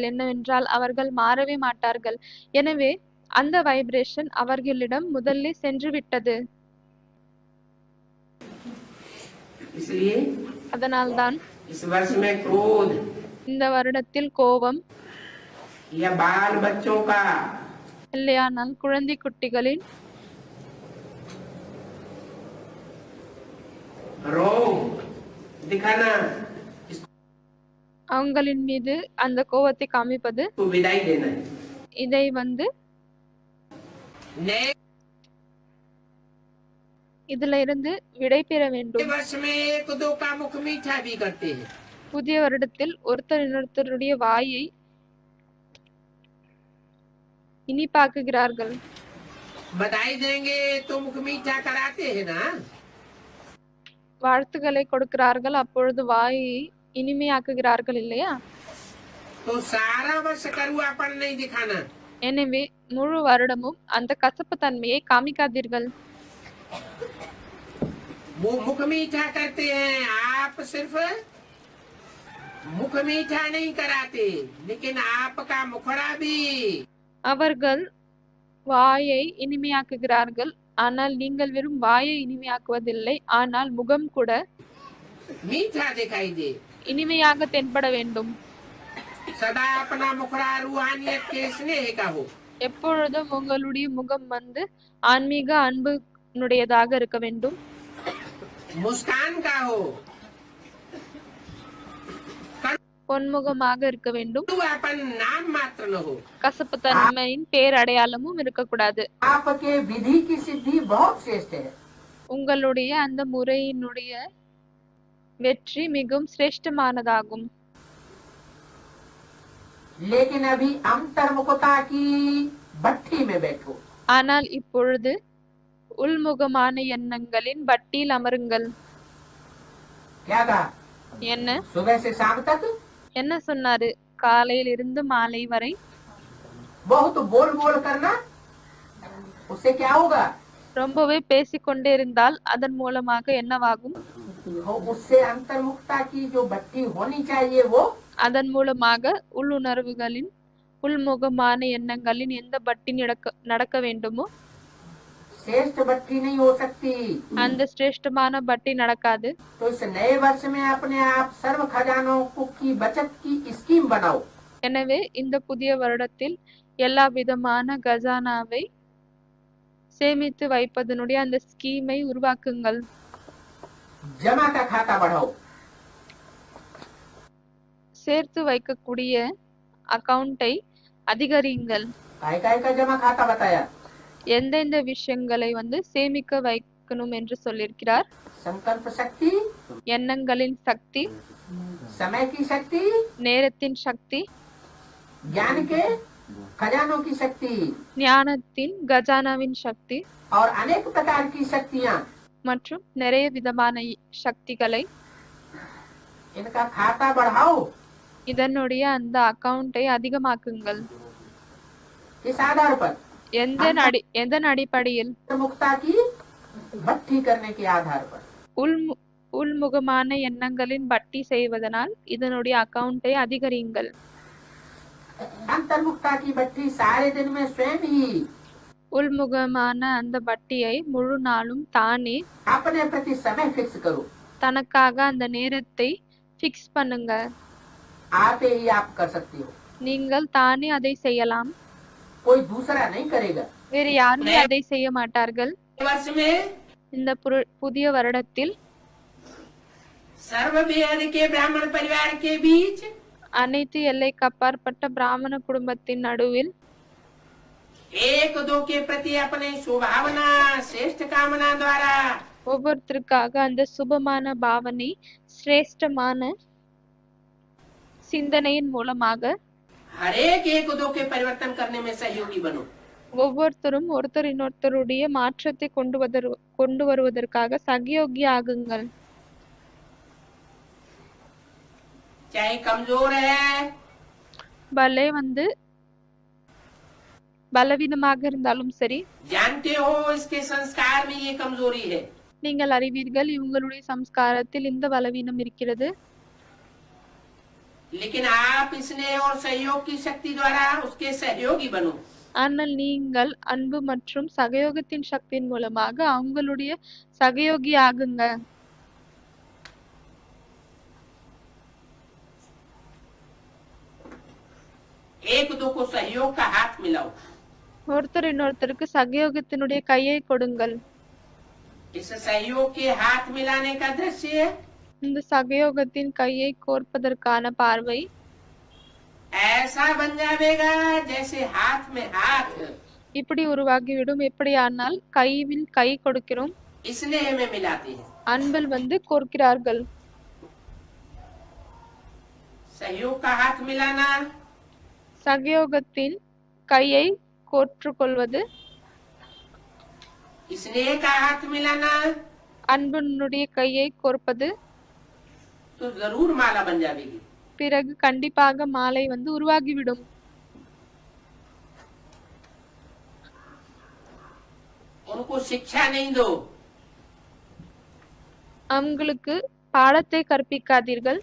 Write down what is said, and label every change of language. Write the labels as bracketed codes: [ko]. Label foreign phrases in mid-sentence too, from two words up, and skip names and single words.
[ta] என்னவென்றால் அவர்கள் மாறவே மாட்டார்கள். எனவே அந்த வைப்ரேஷன் அவர்களிடம் முதல்ல சென்று விட்டது. [hi] इसलिए [ta] அதனால்தான் [hi] इस वर्ष में क्रोध [ta] இந்த வருடத்தில் கோபம், [hi] या बाल बच्चों का, [ta] இல்லையானால் குழந்தை குட்டிகளின் [hi] रोग दिखाना, [ta] அவங்களின் மீது அந்த கோபத்தை காமிப்பது, [hi] इसको विदाई देना है। [ta] இதை [hi] नए [ta] இதுல இருந்து விடை பெற வேண்டும். [hi] वर्ष में एक दो का मुख मीठा भी करते हैं। [ta] புதிய வருடத்தில் ஒருத்தர் இன்னொருத்தருடைய வாயை இனிப்பாக்குகிறார்கள். [hi] बधाई देंगे तो मुख मीठा कराते हैं ना। [ta] வாழ்த்துக்களை கொடுக்கிறார்கள், அப்பொழுது வாயை இனிமையாக்குகிறார்கள் இல்லையா? [hi] तो सारा वर्ष कड़वापन नहीं दिखाना। [ta] எனவே முழு வருடமும் அந்த கசப்பு தன்மையை காமிக்காதீர்கள். [hi] वो मुख मीठा करते हैं, आप सिर्फ मुख मीठा नहीं कराते, लेकिन आपका मुखड़ा भी [ta] அவர்கள் வாயை இனிமையாக்குகிறார்கள், ஆனால் நீங்கள் வெறும் வாயை இனிமையாக்குவதில்லை, ஆனால் முகம் கூட [hi] मीठा दिखाई दे। [ta] இனிமையாக தென்பட வேண்டும். [hi] सदा अपना मुखड़ा रूहानियत के स्नेह का हो। [ta] எப்பொழுதும் உங்களுடைய முகம் ஆன்மீக அன்புடையதாக இருக்க வேண்டும். [hi] मुस्कान का हो, [ta] பொன்முகமாக இருக்க வேண்டும். [hi] कड़वापन नाम मात्र न हो। [ta] கசப்பு தன்மையின் பேரடையாளமும் இருக்கக்கூடாது. [hi] आपके विधि की सिद्धि बहुत श्रेष्ठ है, [ta] உங்களுடைய அந்த முறையினுடைய வெற்றி மிகவும் சிரேஷ்டமானதாகும். [hi] लेकिन अभी अंतर्मुखता की भट्टी में बैठो। [ta] ஆனால் இப்பொழுது உள்முகமான எண்ணங்களின் பட்டியில் அமருங்கள். [hi] क्या कहा? [ta] என்ன [hi] सुबह से शाम तक [ta] என்ன சொன்னாரு? காலையில் இருந்து மாலை வரை [hi] बहुत बोल बोल करना, उससे क्या होगा? [ta] ரொம்பவே பேசிக்கொண்டே இருந்தால் அதன் மூலமாக என்னவாகும்? [hi] उससे अंतर्मुखता की जो भट्टी होनी चाहिए वो [ta] அதன் மூலமாக உள்ளுணர்வுகளின் உள்முகமான எண்ணங்களின் எந்த பட்டி நடக்க வேண்டுமோ [hi] श्रेष्ठ भट्टी नहीं हो सकती। [ta] அந்த சிரேஷ்டமான பட்டி நடக்காது. [hi] तो इस नए वर्ष में अपने आप सर्व खजानों की बचत की स्कीम बनाओ। [ta] எனவே இந்த புதிய வருடத்தில் எல்லா விதமான கஜானாவை சேமித்து வைப்பதனுடைய அந்த ஸ்கீமை உருவாக்குங்கள். [hi] जमा का खाता बढ़ाओ। [ta] சேர்த்து வைக்கக்கூடிய அக்கவுண்டை அதிகரியுங்கள். [hi] काय का जमा खाता बताया? [ta] எந்தெந்த விஷயங்களை சேமிக்க வைக்கணும் என்று சொல்லியிருக்கிறார். [hi] संकल्प शक्ति, [ta] எண்ணங்களின் சக்தி, [hi] समय की शक्ति, [ta] நேரத்தின் சக்தி, [hi] ज्ञान के खजानों की शक्ति [ta] ஞானத்தின் கஜானாவின் சக்தி [hi] और अनेक प्रकार की शक्तियाँ, [ta] மற்றும் நிறைய விதமான சக்திகளை [hi] इनका खाता बढ़ाओ। [ta] இதனுடைய அந்த அக்கவுண்டை அதிகமாக்குங்கள். [hi] इस आधार पर [ta] எதன் அடிப்படையில்? [hi] मुक्ता की भट्टी करने के आधार पर [ta] உள்முகமான எண்ணங்களின் பட்டி செய்வதனால் இதனுடைய அக்கவுண்டை அதிகரியுங்கள். [hi] अंतर्मुक्ता की भट्टी सारे दिन में स्वयं ही [ta] உள்முகமான அந்த பட்டியை முழு நாளும் தானே [hi] अपने प्रति समय फिक्स करो। [ta] தனக்காக அந்த நேரத்தை ஃபிக்ஸ் பண்ணுங்க. [hi] आते ही आप कर सकते हो, [ta] நீங்கள் தானே அதை செய்யலாம். [hi] कोई दूसरा नहीं करेगा। [ta] வேறு யாருமே அதை செய்ய மாட்டார்கள். [hi] वर्ष में [ta] இந்த புதிய வருடத்தில் [hi] सर्ववेद के ब्राह्मण परिवार के बीच [ta] அனைத்து எல்லைக்கு அப்பாற்பட்ட பிராமண குடும்பத்தின் நடுவில் [hi] एक दो के प्रति अपने सुभावना श्रेष्ठ कामना द्वारा [ta] ஒவ்வொருத்தருக்காக அந்த சுபமான பாவனை சிரேஷ்டமான சிந்தனையின் மூலமாக [hi] हर एक दो के परिवर्तन करने में सहयोगी बनो। [ta] ஒவ்வொருத்தரும் ஒருத்தர் இன்னொருத்தருடைய மாற்றத்தை கொண்டு வருவதற்காக சகயோகி ஆகுங்கள். [hi] चाहे कमजोर है, [ta] பலே பலவீனமாக இருந்தாலும் சரி, [hi] जानते हो इसके संस्कार में ये कमजोरी है, [ta] நீங்கள் அறிவீர்கள் இவங்களுடைய சம்ஸ்காரத்தில் இந்த பலவீனம் இருக்கிறது. [hi] लेकिन आप स्नेह और सहयोग की शक्ति द्वारा उसके सहयोगी बनो। [ta] ஆனால் நீங்கள் அன்பு மற்றும் சகயோகத்தின் சக்தியின் மூலமாக அவங்களுடைய சகயோகி ஆகுங்க. [hi] एक दो को सहयोग का हाथ मिलाओ। [ta] ஒருத்தர் இன்னொருத்தருக்கு சகயோகத்தினுடைய கையை கொடுங்கள். [hi] इस सहयोग के हाथ मिलाने का दृश्य [ta] இந்த சகயோகத்தின் கையை கோர்ப்பதற்கான பார்வை [hi] ऐसा बन जाएगा जैसे हाथ में हाथ [ta] இப்படி உருவாகிவிடும். எப்படியானால் கையில் கை கொடுக்கிறோம், [hi] स्नेह में मिलाते हैं। [ta] அன்பில் கோர்க்கிறார்கள். [hi] सहयोग का हाथ मिलाना, [ta] சகயோகத்தின் கையை கோற்றுக்கொள்வது, [hi] स्नेह का हाथ मिलाना, [ta] அன்பினுடைய கையை கோர்ப்பது, [hi] तो जरूर माला बन जाएगी। [ta] பிறகு கண்டிப்பாக மாலை உருவாகிவிடும். [hi] उनको शिक्षा नहीं दो, [ta] அவங்களுக்கு பாடத்தை கற்பிக்காதீர்கள்,